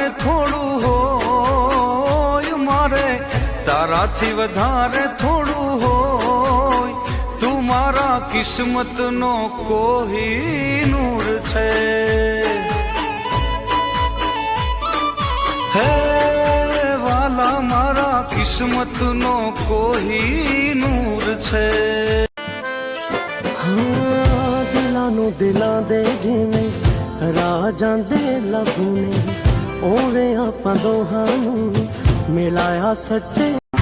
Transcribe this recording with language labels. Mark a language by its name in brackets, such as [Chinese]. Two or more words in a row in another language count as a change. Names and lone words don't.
[Gujarati] થોડું હોય મારે, તારાથી વધારે થોડું હોય, તું મારા કિસ્મતનો કોહિનૂર છે. હે વાલા મારા કિસ્મતનો કોહિનૂર છે. [Punjabi] ਦਿਲਾਂ ਨੂੰ ਦਿਲਾਂ ਦੇ ਜਿਵੇਂ ਰਾਜਾਂ ਦੇ ਲੱਭ ਨੇ, ਉਵੇਂ ਆਪਾਂ ਦੋਹਾਂ ਨੂੰ ਮਿਲਾਇਆ ਸੱਚੇ